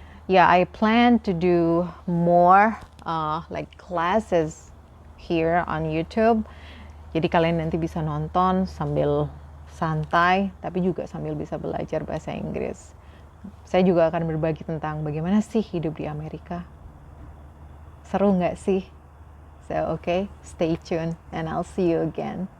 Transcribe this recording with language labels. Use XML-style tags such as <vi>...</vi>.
<en>Yeah, I plan to do more like classes here on YouTube.</en> <id>Jadi kalian nanti bisa nonton sambil santai, tapi juga sambil bisa belajar bahasa Inggris. Saya juga akan berbagi tentang bagaimana sih hidup di Amerika. Seru nggak sih?</id> <en>So, okay, stay tuned and I'll see you again.</en>